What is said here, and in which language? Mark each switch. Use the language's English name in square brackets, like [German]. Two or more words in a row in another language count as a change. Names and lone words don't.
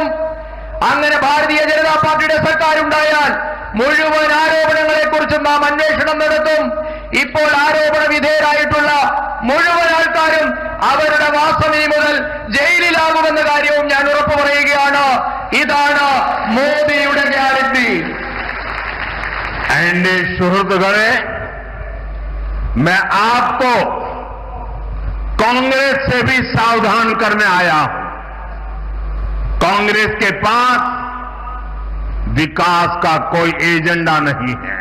[Malayalam] അങ്ങനെ ഭാരതീയ ജനതാ പാർട്ടിയുടെ സർക്കാർ ഉണ്ടായാൽ മുഴുവൻ ആരോപണങ്ങളെക്കുറിച്ചും നാം അന്വേഷണം നടത്തും. ഇപ്പോൾ ആരോപണ വിധേയരായിട്ടുള്ള മുഴുവൻ ആൾക്കാരും അവരുടെ മാസം ഇനി മുതൽ ജയിലിലാകുമെന്ന കാര്യവും ഞാൻ ഉറപ്പു പറയുകയാണ്. ഇതാണ് മോദിയുടെ ഗ്യാരണ്ടി. [Hindi] एनडीए सुहृदगणे, मैं आपको कांग्रेस से भी सावधान करने आया हूं. कांग्रेस के पास विकास का कोई एजेंडा नहीं है.